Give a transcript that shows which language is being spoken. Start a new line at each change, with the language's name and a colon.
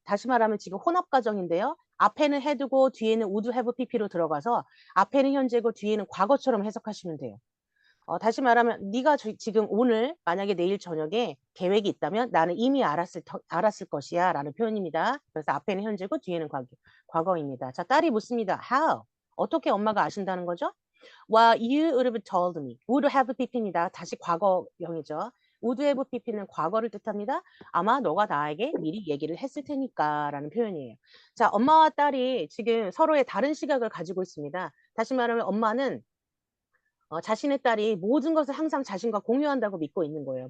Korean: 다시 말하면 지금 혼합 가정인데요. 앞에는 had고 뒤에는 would have pp로 들어가서 앞에는 현재고 뒤에는 과거처럼 해석하시면 돼요. 다시 말하면 네가 지금 오늘 만약에 내일 저녁에 계획이 있다면 나는 이미 알았을 것이야 라는 표현입니다. 그래서 앞에는 현재고 뒤에는 과거입니다. 자, 딸이 묻습니다.
English: How?
Korean: 어떻게 엄마가 아신다는 거죠?
English: Well, you would have told me. would have pp입니다.
Korean: 다시 과거형이죠. would have pp는 과거를 뜻합니다. 아마 너가 나에게 미리 얘기를 했을 테니까 라는 표현이에요. 자, 엄마와 딸이 지금 서로의 다른 시각을 가지고 있습니다. 다시 말하면 엄마는 자신의 딸이 모든 것을 항상 자신과 공유한다고 믿고 있는 거예요.